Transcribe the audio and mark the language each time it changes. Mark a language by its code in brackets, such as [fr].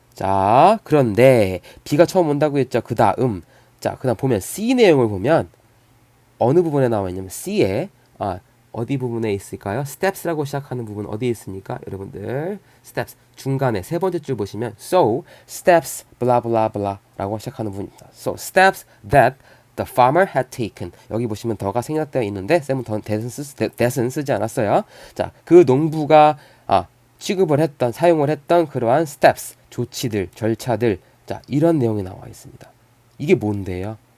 [ko] 자, 그런데 B가 처음 온다고 했죠. 그 다음 보면 C 내용을 보면 어느 부분에 나와 있냐면 C에 어디 부분에 있을까요? steps라고 시작하는 부분 어디에 있습니까? 여러분들 steps 중간에 세 번째 줄 보시면 [en] so steps blah blah blah [ko] 라고 시작하는 부분입니다. [en] So steps that the farmer had taken. [ko] 여기 보시면 더가 생략되어 있는데 쌤은 더 that은 쓰지 않았어요. 자, 그 농부가 취급을 했던, 사용을 했던 그러한 steps, 조치들, 절차들, 자, 이런 내용이 나와 있습니다. 이게 뭔데요?